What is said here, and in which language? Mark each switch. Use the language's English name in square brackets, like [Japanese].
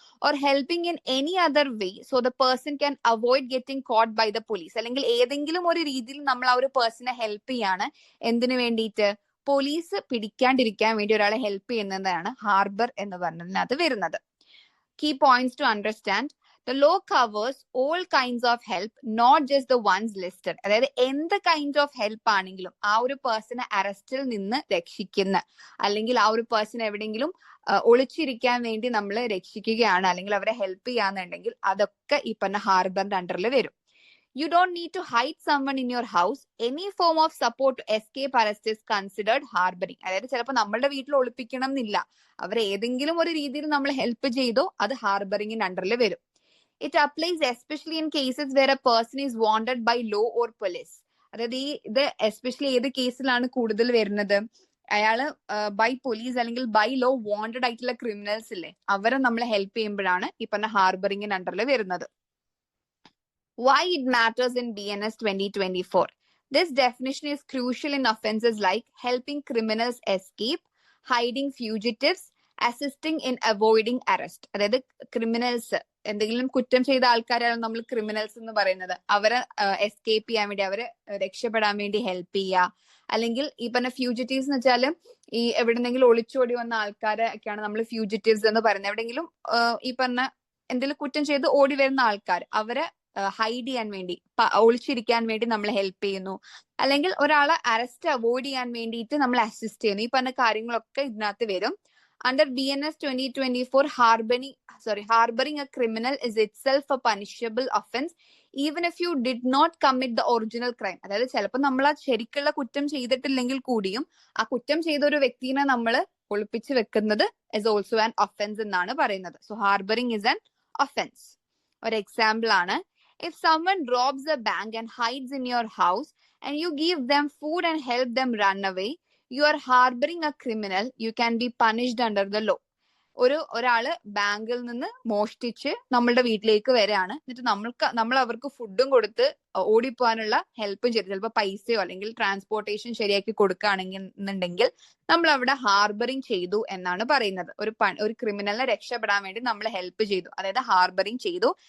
[English] Or helping in any other way so the person can avoid getting caught by the police. [Malayalam] അല്ലെങ്കിൽ ഏതെങ്കിലും ഒരു രീതിയിൽ നമ്മൾ ആ ഒരു പേഴ്സണെ ഹെൽപ്പ് ചെയ്യാണ്. എന്തിനു വേണ്ടിയിട്ട്? പോലീസ് പിടിക്കാണ്ടിരിക്കാൻ വേണ്ടി ഒരാളെ ഹെൽപ്പ് ചെയ്യുന്നതാണ് ഹാർബർ എന്ന് പറഞ്ഞതിനകത്ത് വരുന്നത്. [English] Key points to understand. The law covers all kinds of help, not just the ones listed. [Malayalam] അതായത് എന്ത് കൈൻഡ് ഓഫ് ഹെൽപ്പ് ആണെങ്കിലും ആ ഒരു പേഴ്സണെ അറസ്റ്റിൽ നിന്ന് രക്ഷിക്കുന്ന, അല്ലെങ്കിൽ ആ ഒരു പേഴ്സൺ എവിടെയെങ്കിലും ഒളിച്ചിരിക്കാൻ വേണ്ടി നമ്മൾ രക്ഷിക്കുകയാണ് അല്ലെങ്കിൽ അവരെ ഹെൽപ്പ് ചെയ്യാന്നുണ്ടെങ്കിൽ അതൊക്കെ ഈ പറഞ്ഞ ഹാർബറിന്റെ അണ്ടറിൽ വരും. [English] You don't need to hide someone in your house. Any form of support to escape arrest is considered harboring. [Malayalam] അതായത് ചിലപ്പോൾ നമ്മളുടെ വീട്ടിൽ ഒളിപ്പിക്കണം എന്നില്ല, അവരെ ഏതെങ്കിലും ഒരു രീതിയിൽ നമ്മൾ ഹെൽപ്പ് ചെയ്തോ അത് ഹാർബറിങ്ങിന്റെ അണ്ടറിൽ വരും. [English] It applies especially in cases where a person is wanted by law or police. [Malayalam] അതായത് ഇത് എസ്പെഷ്യലി ഏത് കേസിലാണ് കൂടുതൽ വരുന്നത്? അയാള് ബൈ പോലീസ് അല്ലെങ്കിൽ ബൈ ലോ വാണ്ടഡ് ആയിട്ടുള്ള ക്രിമിനൽസ് ഇല്ലേ, അവരെ നമ്മൾ ഹെൽപ്പ് ചെയ്യുമ്പോഴാണ് ഈ പറഞ്ഞ ഹാർബറിങ്ങിന്റെ അണ്ടറിൽ വരുന്നത്. [English] Why it matters in BNS 2024. This definition is crucial in offenses like helping criminals escape, hiding fugitives, assisting in avoiding arrest. [Malayalam] അതായത് ക്രിമിനൽസ്, എന്തെങ്കിലും കുറ്റം ചെയ്ത ആൾക്കാരാണ് നമ്മൾ ക്രിമിനൽസ് എന്ന് പറയുന്നത്. അവരെ എസ്കേപ്പ് ചെയ്യാൻ വേണ്ടി, അവരെ രക്ഷപ്പെടാൻ വേണ്ടി ഹെൽപ്പ് ചെയ്യുക. അല്ലെങ്കിൽ ഈ പറഞ്ഞ ഫ്യൂജിറ്റീവ്സ് എന്ന് വെച്ചാൽ ഈ എവിടെന്നെങ്കിലും ഒളിച്ചോടി വന്ന ആൾക്കാരെ ഒക്കെയാണ് നമ്മൾ ഫ്യൂജിറ്റീവ്സ് എന്ന് പറയുന്നത്. എവിടെയെങ്കിലും ഈ പറഞ്ഞ എന്തെങ്കിലും കുറ്റം ചെയ്ത് ഓടി വരുന്ന ആൾക്കാർ, അവരെ ഹൈഡ് ചെയ്യാൻ വേണ്ടി, ഒളിച്ചിരിക്കാൻ വേണ്ടി നമ്മൾ ഹെൽപ്പ് ചെയ്യുന്നു. അല്ലെങ്കിൽ ഒരാളെ അറസ്റ്റ് അവോയ്ഡ് ചെയ്യാൻ വേണ്ടിയിട്ട് നമ്മൾ അസിസ്റ്റ് ചെയ്യുന്നു. ഈ പറഞ്ഞ കാര്യങ്ങളൊക്കെ ഇതിനകത്ത് വരും. [English] Under BNS 2024, harboring a criminal is itself a punishable offense even if you did not commit the original crime. [Malayalam] അതായത് ചിലപ്പോൾ നമ്മൾ ആ ശരിക്കുള്ള കുറ്റം ചെയ്തിട്ടില്ലെങ്കിൽ കൂടിയും ആ കുറ്റം ചെയ്ത ഒരു വ്യക്തിനെ നമ്മൾ ഒളിപ്പിച്ച് വെക്കുന്നത് [English] is also an offense [Malayalam] എന്നാണ് പറയുന്നത്. [English] So harboring is an offense. [Malayalam] ഒരു എക്സാമ്പിൾ ആണ്, [English] if someone robs a bank and hides in your house and you give them food and help them run away, you are harboring a criminal. You can be punished under the law. [Malayalam] ഒരാള് ബാങ്കിൽ നിന്ന് മോഷ്ടിച്ച് നമ്മളുടെ വീട്ടിലേക്ക് വരികയാണ്. എന്നിട്ട് നമ്മൾ അവർക്ക് ഫുഡും കൊടുത്ത് ഓടിപ്പോകാനുള്ള ഹെൽപ്പും ചെയ്തു, ചിലപ്പോൾ പൈസയോ അല്ലെങ്കിൽ ട്രാൻസ്പോർട്ടേഷൻ ശരിയാക്കി കൊടുക്കുകയാണെന്നുണ്ടെങ്കിൽ നമ്മൾ അവിടെ ഹാർബറിങ് ചെയ്തു എന്നാണ് പറയുന്നത്. ഒരു ക്രിമിനലിനെ രക്ഷപ്പെടാൻ വേണ്ടി നമ്മൾ ഹെൽപ്പ് ചെയ്തു, അതായത് ഹാർബറിങ് ചെയ്തു.